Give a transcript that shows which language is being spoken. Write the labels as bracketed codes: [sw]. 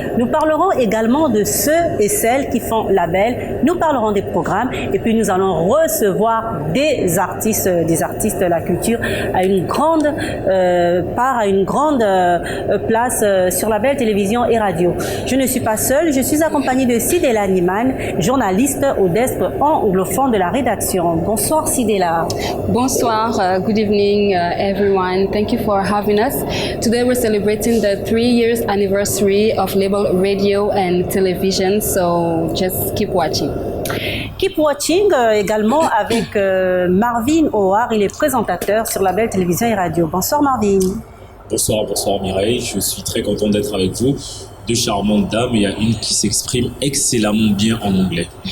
[fr] Nous parlerons également de ceux et celles qui font Label, nous parlerons des programmes et puis nous allons recevoir des artistes de la culture à une grande part, à une grande place sur Label Télévision et Radio. Je ne suis pas seule, je suis accompagnée de Sidela Niman, journaliste au desk anglophone de la rédaction. Bonsoir Sidela. Bonsoir, [en] good evening everyone. Thank you for having us. Today we're celebrating the 3 years anniversary of Label Radio and Television, so just keep watching. Keep watching [fr] également avec Marvin O'Hare, il est présentateur sur Label Télévision et Radio. Bonsoir Marvin. Bonsoir Mireille, je suis très content d'être avec vous. Deux charmantes dames, et il y a une qui s'exprime excellemment bien en anglais.